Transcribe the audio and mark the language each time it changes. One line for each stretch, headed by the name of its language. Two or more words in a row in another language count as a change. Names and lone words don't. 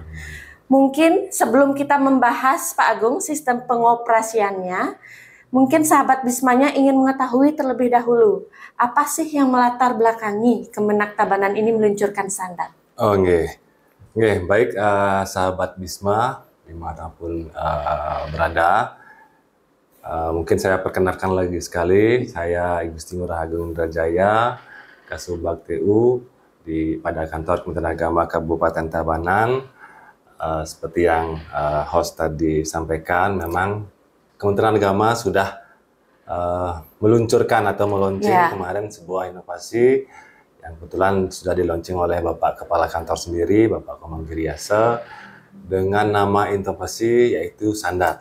Indonesian: Mungkin sebelum kita membahas, Pak Agung, sistem pengoperasiannya, mungkin sahabat Bismanya ingin mengetahui terlebih dahulu, apa sih yang melatar belakangi Kemenak Tabanan ini meluncurkan Sandat? Baik sahabat Bisma dimanapun berada. Mungkin saya perkenalkan lagi sekali, saya I Gusti Ngurah Agung Indrajaya, Kasubag TU pada Kantor Kementerian Agama Kabupaten Tabanan. Seperti yang host tadi sampaikan, memang Kementerian Agama sudah meluncurkan atau meluncing kemarin sebuah inovasi yang kebetulan sudah dilaunching oleh Bapak Kepala Kantor sendiri, Bapak Komang Giriase, dengan nama inovasi yaitu Sandat.